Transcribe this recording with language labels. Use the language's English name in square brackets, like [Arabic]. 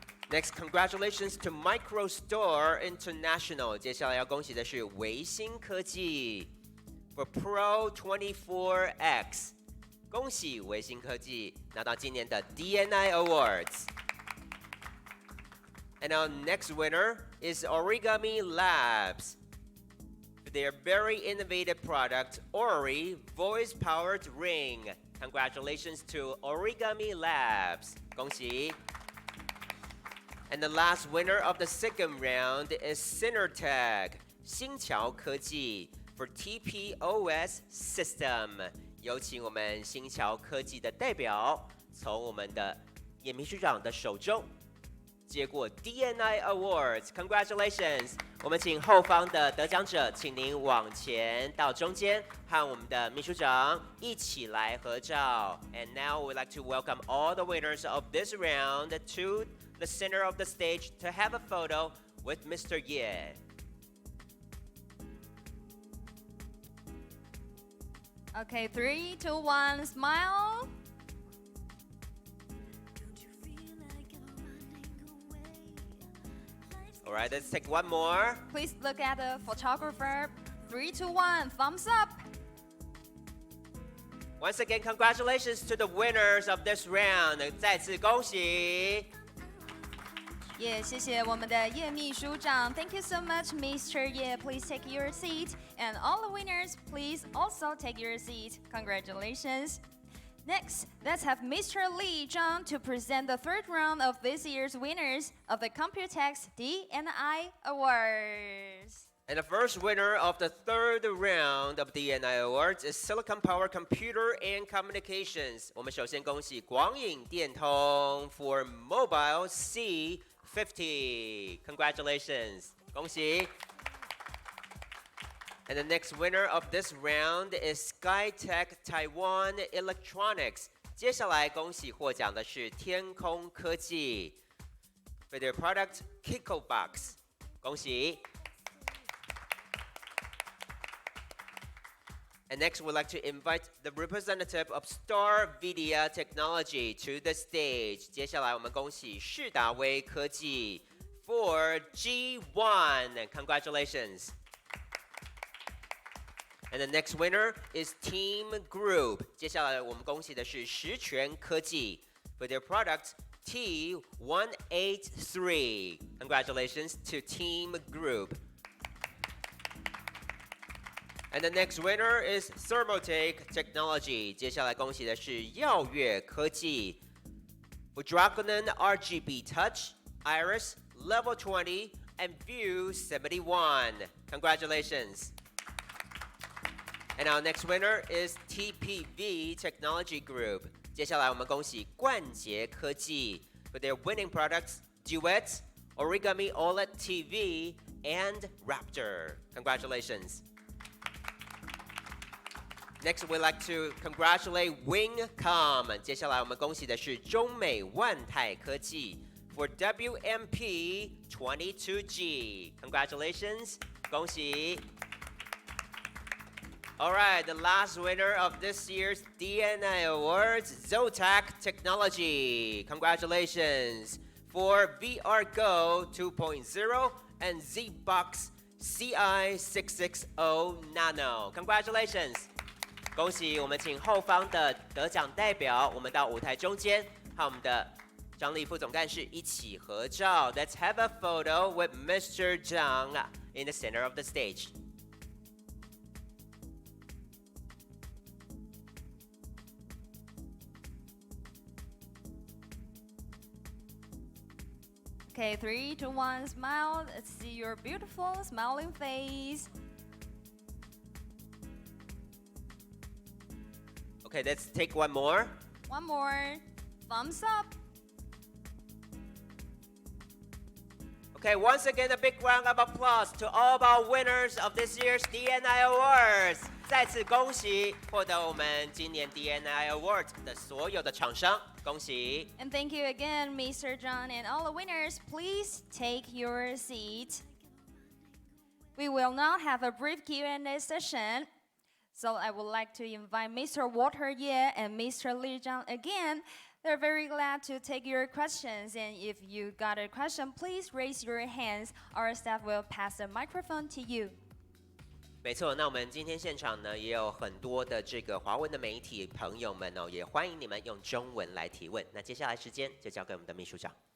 [English] Next, congratulations to MicroStore International. [Chinese] 接下来要恭喜的是维新科技 [English] for Pro 24X. [Chinese] 恭喜维新科技拿到今年的 D&I Awards. [English] And our next winner is Origami Labs. For their very innovative product, Ori Voice-Powered Ring. Congratulations to Origami Labs. [Chinese] 恭喜。 [English] And the last winner of the second round is Synertech, 新桥科技 for TPOS system. [Chinese] 有请我们新桥科技的代表从我们的叶秘书长的手中接过 D&I Awards. [English] Congratulations. [Chinese] 我们请后方的得奖者，请您往前到中间，和我们的秘书长一起来合照。 [English] And now we'd like to welcome all the winners of this round to the center of the stage to have a photo with Mr. Ye. Okay, 3, 2, 1, smile. All right, let's take one more. Please look at the photographer. 3, 2, 1, thumbs up. Once again, congratulations to the winners of this round. [Chinese] 再次恭喜。也谢谢我们的叶秘书长。 [English] Thank you so much, Mr. Ye. Please take your seat. And all the winners, please also take your seat. Congratulations. Next, let's have Mr. Li Zhang to present the third round of this year's winners of the COMPUTEX D&I Awards. And the first winner of the third round of the D&I Awards is Silicon Power Computer and Communications. [Chinese] 我们首先恭喜广影电通 [English] for Mobile C50. Congratulations. [Chinese] 恭喜。 [English] And the next winner of this round is SkyTech Taiwan Electronics. [Chinese] 接下来恭喜获奖的是天空科技 [English] for their product KikoBox. [Chinese] 恭喜。 [English] And next, we'd like to invite the representative of Star Media Technology to the stage. [Chinese] 接下来我们恭喜世达威科技 [English] for G1. Congratulations. And the next winner is Team Group. [Chinese] 接下来我们恭喜的是实权科技 [English] for their product T183. Congratulations to Team Group. And the next winner is Thermotech Technology. [Chinese] 接下来恭喜的是耀月科技 [English] for Draconon RGB Touch, Iris, Level 20, and View 71. Congratulations. And our next winner is TPV Technology Group. [Chinese] 接下来我们恭喜冠捷科技 [English] for their winning products Duet, Origami OLED TV, and Raptor. Congratulations. Next, we'd like to congratulate Wingcom. [Chinese] 接下来我们恭喜的是中美万泰科技 [English] for WMP 22G. Congratulations. [Chinese] 恭喜。 [English] All right, the last winner of this year's D&I Awards, Zotac Technology. Congratulations for VR Go 2.0 and ZBox CI660 Nano. Congratulations. [Chinese] 恭喜我们，请后方的得奖代表，我们到舞台中间，和我们的张力副总干事一起合照。 [English] Let's have a photo with Mr. Zhang in the center of the stage. Okay, 3, 2, 1, smile. Let's see your beautiful smiling face. Okay, let's take one more. One more. Thumbs up. Okay, once again, a big round of applause to all of our winners of this year's D&I Awards. [Chinese] 再次恭喜获得我们今年 D&I Awards 的所有的厂商，恭喜。 [English] And thank you again, Mr. John, and all the winners. Please take your seat. We will now have a brief Q&A session. So I would like to invite Mr. Walter Ye and Mr. Li Zhang again. They're very glad to take your questions. And if you got a question, please raise your hands. Our staff will pass the microphone to you. [Chinese] 没错，那我们今天现场呢也有很多的这个华文的媒体朋友们哦，也欢迎你们用中文来提问。那接下来时间就交给我们的秘书长。